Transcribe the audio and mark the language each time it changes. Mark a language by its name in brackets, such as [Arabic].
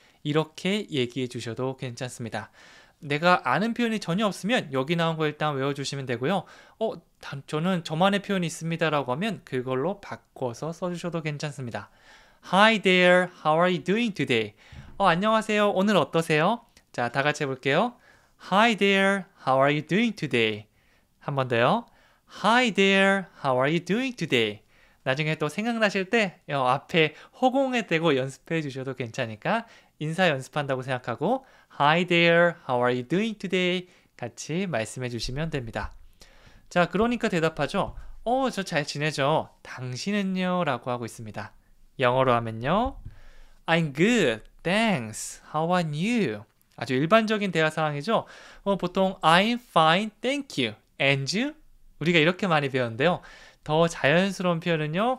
[Korean] 이렇게 얘기해 주셔도 괜찮습니다. 내가 아는 표현이 전혀 없으면 여기 나온 거 일단 외워주시면 되고요. 저는 저만의 표현이 있습니다 라고 하면 그걸로 바꿔서 써주셔도 괜찮습니다. [English] Hi there, how are you doing today? [Korean] 안녕하세요, 오늘 어떠세요? 자, 다 같이 해볼게요. [English] Hi there, how are you doing today? [Korean] 한 번 더요. [English] Hi there, how are you doing today? [Korean] 나중에 또 생각나실 때 앞에 허공에 대고 연습해 주셔도 괜찮으니까 인사 연습한다고 생각하고 [English] Hi there, how are you doing today? [Korean] 같이 말씀해 주시면 됩니다. 자, 그러니까 대답하죠. 저 잘 지내죠. 당신은요? 라고 하고 있습니다. 영어로 하면요. [English] I'm good, thanks. How about you? [Korean] 아주 일반적인 대화 상황이죠. 보통 [English] I'm fine, thank you. And you? [Korean] 우리가 이렇게 많이 배웠는데요. 더 자연스러운 표현은요.